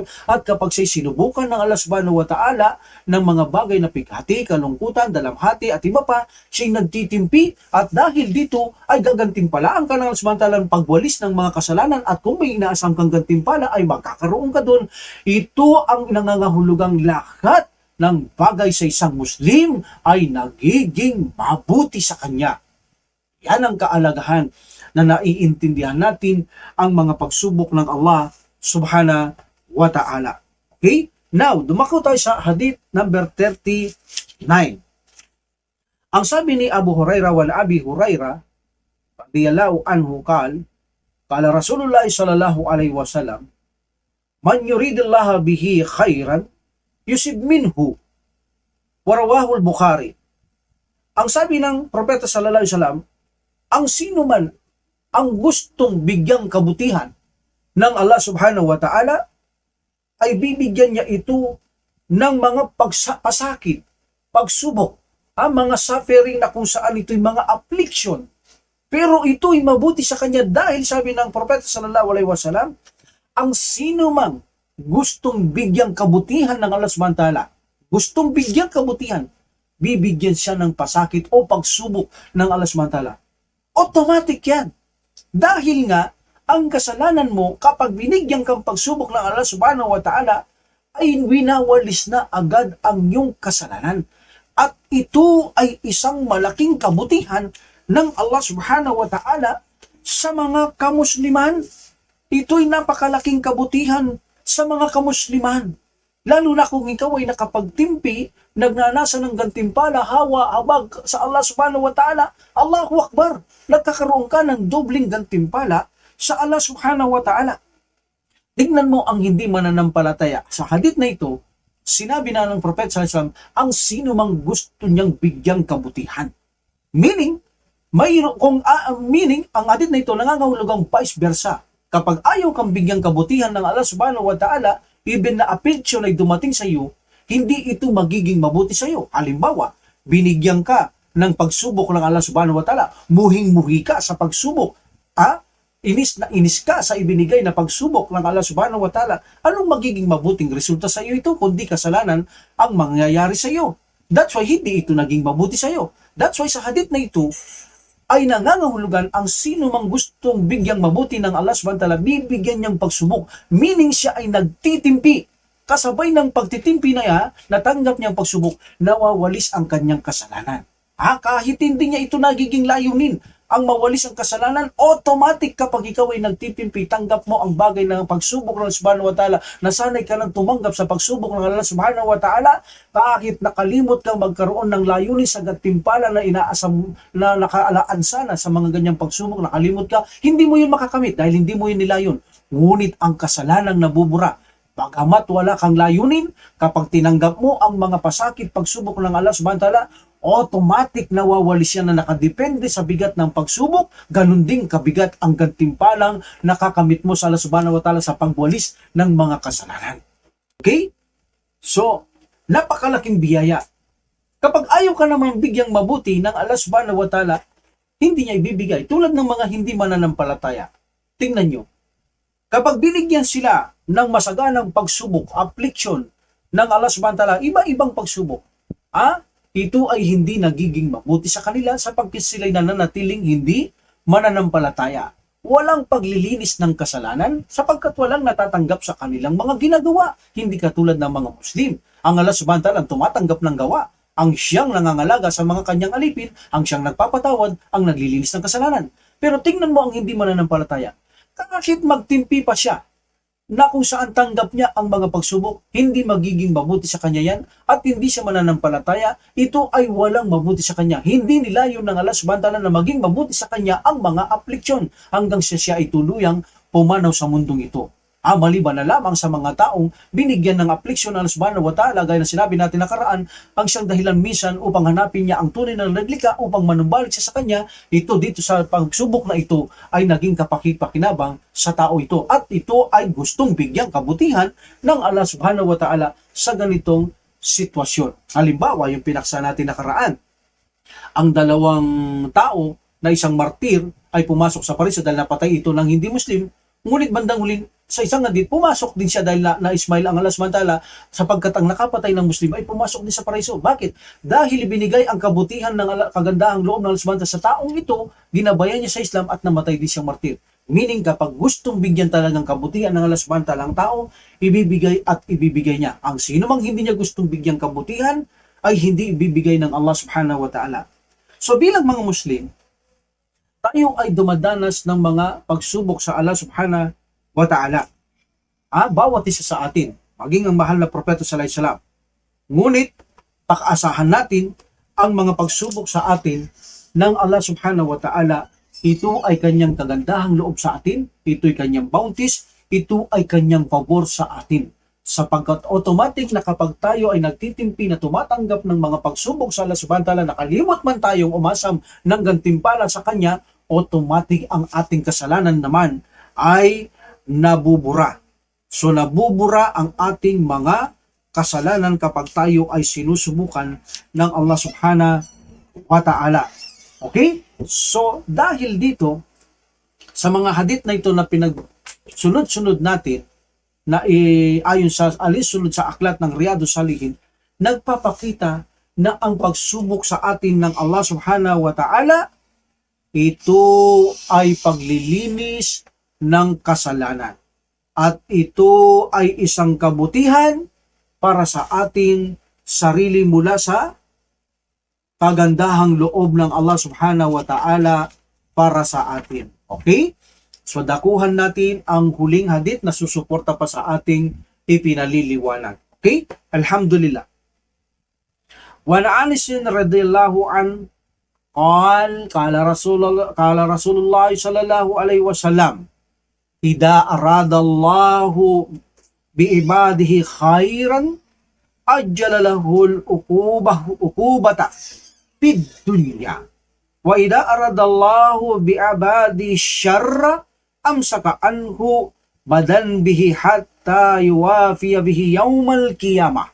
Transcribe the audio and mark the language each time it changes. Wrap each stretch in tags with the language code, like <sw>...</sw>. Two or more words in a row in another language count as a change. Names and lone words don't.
<tl>At kapag siya sinubukan ng</tl> <ar>الله سبحانه وتعالى</ar> <tl>ng mga bagay na pighati, kalungkutan, dalamhati at iba pa, siya'y nagtitimpi at dahil dito ay gagantimpalaan ka ng</tl> <ar>الله سبحانه وتعالى</ar> <tl>ng pagwalis ng mga kasalanan at kung may inaasam kang gantimpala ay magkakaroon ka doon. Ito ang nangangahulugang lahat ng bagay sa isang Muslim ay nagiging mabuti sa kanya. Yan ang kaalagahan na naiintindihan natin ang mga pagsubok ng</tl> <ar>الله سبحانه وتعالى.</ar> <tl>Okay? Now, dumako tayo sa hadith number 39. Ang sabi ni</tl> <ar>أبو هريرة وعن أبي هريرة رضي الله عنه قال رسول الله صلى الله عليه وسلم، من يرد الله به خيرا يصب منه. ورواه البخاري.</ar> <tl>Ang sabi ng Propeta</tl> <ar>صلى الله عليه وسلم,</ar> <tl>ang sino man ang gustong bigyang kabutihan ng</tl> <ar>الله سبحانه وتعالى</ar> <tl>ay bibigyan niya ito ng mga pasakit, pagsubok, ang mga suffering na kung saan ito'y mga affliction. Pero ito'y mabuti sa kanya dahil sabi ng Propeta</tl> <ar>صلى الله عليه وسلم,</ar> <tl>ang sino man gustong bigyang kabutihan ng</tl> <ar>الله سبحانه وتعالى,</ar> <tl>gustong bigyang kabutihan, bibigyan siya ng pasakit o pagsubok ng</tl> <ar>الله سبحانه وتعالى.</ar> <tl>Automatic yan. Dahil nga, ang kasalanan mo, kapag binigyan kang pagsubok ng</tl> <ar>الله سبحانه وتعالى,</ar> <tl>ay winawalis na agad ang iyong kasalanan. At ito ay isang malaking kabutihan ng</tl> <ar>الله سبحانه وتعالى</ar> <tl>sa mga kamusliman. Ito'y napakalaking kabutihan sa mga kamusliman. Lalo na kung ikaw ay nakapagtimpi, nagnanasa ng gantimpala, hawa, habag sa</tl> <ar>الله سبحانه وتعالى, الله أكبر,</ar> <tl>nagkakaroon ka ng dobling gantimpala sa</tl> <ar>الله سبحانه وتعالى.</ar> <tl>Tingnan mo ang hindi mananampalataya. Sa hadith na ito, sinabi na ng Prophet</tl> <ar>صلى الله عليه وسلم,</ar> <tl>ang sino mang gusto niyang bigyang kabutihan. Meaning, ang hadith na ito nangangahulugang</tl> <la>vice versa.</la> <tl>Kapag ayaw kang bigyang kabutihan ng</tl> <ar>الله سبحانه وتعالى,</ar> <tl>even na affliction ay dumating sa iyo, hindi ito magiging mabuti sa iyo. Halimbawa, binigyan ka ng pagsubok ng</tl> <ar>الله سبحانه وتعالى,</ar> <tl>muhing-muhi ka sa pagsubok, inis na inis ka sa ibinigay na pagsubok ng</tl> <ar>الله سبحانه وتعالى,</ar> <tl>anong magiging mabuting resulta sa iyo ito, kundi kasalanan ang mangyayari sa iyo.</tl> <en>That's why</en> <tl>hindi ito naging mabuti sa iyo.</tl> <en>That's why</en> <tl>sa hadith na ito, ay nangangahulugan ang sino mang gustong bigyang mabuti ng</tl> <ar>الله سبحانه وتعالى,</ar> <tl>bibigyan niyang pagsubok. Meaning siya ay nagtitimpi. Kasabay ng pagtitimpi na yan, natanggap niyang pagsubok, nawawalis ang kanyang kasalanan. Kahit hindi niya ito nagiging layunin, ang mawalis ang kasalanan, automatic kapag ikaw ay nagtitimpi, tanggap mo ang bagay ng pagsubok ng</tl> <ar>الله سبحانه وتعالى,</ar> <tl>nasanay ka nang tumanggap sa pagsubok ng</tl> <ar>الله سبحانه وتعالى,</ar> <tl>kahit nakalimot kang magkaroon ng layunin sa gantimpala na inaasam na nakaalaan sana sa mga ganyang pagsubok, nakalimot ka, hindi mo yun makakamit dahil hindi mo yun nilayon. Ngunit ang kasalanang nabubura, bagamat wala kang layunin, kapag tinanggap mo ang mga pasakit, pagsubok ng</tl> <ar>الله سبحانه وتعالى,</ar> <tl>automatic nawawalis yan na nakadepende sa bigat ng pagsubok, ganun din kabigat ang gantimpalang nakakamit mo sa</tl> <ar>الله سبحانه وتعالى</ar> <tl>sa pagwalis ng mga kasalanan. Okay? So, napakalaking biyaya. Kapag ayaw ka naman bigyang mabuti ng</tl> <ar>الله سبحانه وتعالى,</ar> <tl>hindi niya ibibigay. Tulad ng mga hindi mananampalataya. Tingnan nyo. Kapag binigyan sila ng masaganang pagsubok, affliction ng</tl> <ar>الله سبحانه وتعالى,</ar> <tl>iba-ibang pagsubok, ito ay hindi nagiging mabuti sa kanila sapagkat sila'y nananatiling hindi mananampalataya. Walang paglilinis ng kasalanan sapagkat walang natatanggap sa kanilang mga ginagawa. Hindi katulad ng mga Muslim. Ang</tl> <ar>الله سبحانه وتعالى</ar> <tl>ang tumatanggap ng gawa. Ang siyang nangangalaga sa mga kanyang alipin, ang siyang nagpapatawad, ang naglilinis ng kasalanan. Pero tingnan mo ang hindi mananampalataya. Kahit magtimpi pa siya, na kung saan tanggap niya ang mga pagsubok, hindi magiging mabuti sa kanya yan at hindi siya mananampalataya, ito ay walang mabuti sa kanya. Hindi nilayon ng</tl> <ar>الله سبحانه وتعالى</ar> <tl>na maging mabuti sa kanya ang mga affliction hanggang siya ay tuluyang pumanaw sa mundong ito. Maliban na lamang sa mga taong binigyan ng affliction ng</tl> <ar>الله سبحانه وتعالى,</ar> <tl>gaya na sinabi natin nakaraan, ang siyang dahilan minsan upang hanapin niya ang tunay na naglikha upang manumbalik siya sa kanya, ito dito sa pagsubok na ito ay naging kapakipakinabang sa tao ito. At ito ay gustong bigyang kabutihan ng</tl> <ar>الله سبحانه وتعالى</ar> <tl>sa ganitong sitwasyon. Halimbawa, yung pinaksa natin nakaraan, Ang dalawang tao na isang martir ay pumasok sa paraiso dahil napatay ito ng hindi Muslim, ngunit bandang huli sa isang hadith, pumasok din siya dahil na-ismail ang</tl> <ar>الله سبحانه</ar> <tl>sapagkat ang nakapatay ng Muslim ay pumasok din sa paraiso. Bakit? Dahil ibinigay ang kabutihan ng kagandahang loob ng</tl> <ar>الله سبحانه</ar> <tl>sa taong ito, ginabayan niya sa Islam at namatay din siyang martir. Meaning kapag gustong bigyan talagang kabutihan ng</tl> <ar>الله سبحانه</ar> <tl>ang tao, ibibigay at ibibigay niya. Ang sino mang hindi niya gustong bigyan kabutihan ay hindi ibibigay ng</tl> <ar>الله سبحانه وتعالى.</ar> <tl>So bilang mga Muslim, tayo ay dumadanas ng mga pagsubok sa</tl> <ar>الله سبحانه وتعالى.</ar> <tl>Bawat isa sa atin, maging ang mahal na propeta</tl> <ar>صلى الله عليه وسلم.</ar> <tl>Ngunit, pakaasahan natin ang mga pagsubok sa atin ng</tl> <ar>الله سبحانه وتعالى.</ar> <tl>Ito ay kanyang kagandahang loob sa atin, ito ay kanyang bounties, ito ay kanyang pabor sa atin. Sapagkat automatic na kapag tayo ay nagtitimpi na tumatanggap ng mga pagsubok sa</tl> <ar>الله سبحانه وتعالى,</ar> <tl>nakalimot man tayong umasam ng gantimpala sa kanya, automatic ang ating kasalanan naman ay nabubura. So nabubura ang ating mga kasalanan kapag tayo ay sinusubukan ng</tl> <ar>الله سبحانه وتعالى.</ar> <tl>Okay? So dahil dito, sa mga hadith na ito na pinagsunod-sunod natin, na ayon sa alinsunod sa aklat ng Riyadus Salihin, nagpapakita na ang pagsubok sa atin ng</tl> <ar>الله سبحانه وتعالى,</ar> <tl>ito ay paglilinis ng kasalanan. At ito ay isang kabutihan para sa ating sarili mula sa kagandahang loob ng</tl> <ar>الله سبحانه وتعالى</ar> <tl>para sa atin. Okay? So dakuhan natin ang huling hadith na susuporta pa sa ating ipinaliliwanag. Okay? Alhamdulillah.</tl> <ar>وعن أنس رضي الله عنه قال رسول الله صلى الله عليه وسلم، إذا أراد الله بعبده الخير عجل له العقوبة في الدنيا وإذا أراد الله بعبده الشر أمسك عنه بذنبه حتى يوافي به يوم القيامة.</ar>